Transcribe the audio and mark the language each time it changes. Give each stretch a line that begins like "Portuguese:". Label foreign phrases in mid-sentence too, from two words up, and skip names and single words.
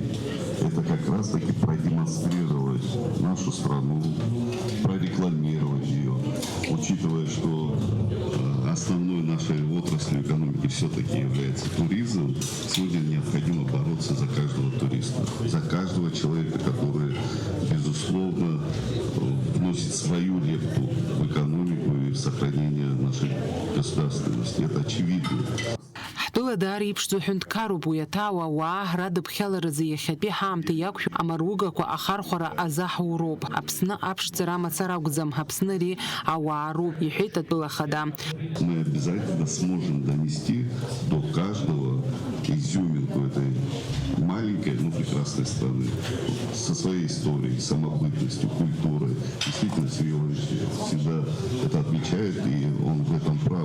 Russian: Это как раз-таки продемонстрировать нашу страну, прорекламировать ее, учитывая, что основной нашей отраслью экономики все-таки является туризм. Сегодня необходимо бороться за каждого туриста, за каждого человека, который, безусловно, вносит свою лепту в экономику и в сохранение нашей государственности. Это очевидно.
Abkhazian: Ҳтәыла даара иԥшӡоу ҳәынҭқарроуп уи аҭауа. Ауаа ҳрадыԥхьаларазы иахьатәи ҳаамҭа иақәшәо амаругақәа ахархәара азаҳуроуп. Аԥсны аԥшӡара мацара акәӡам, Аԥсны ари ауаароуп, иҳәеит атәыла ахада.
Russian: Мы обязательно сможем донести до каждого изюминку этой маленькой, но прекрасной страны со своей историей, самобытностью, культурой. Действительно, с ее всегда всегда это отмечает, и он в этом прав.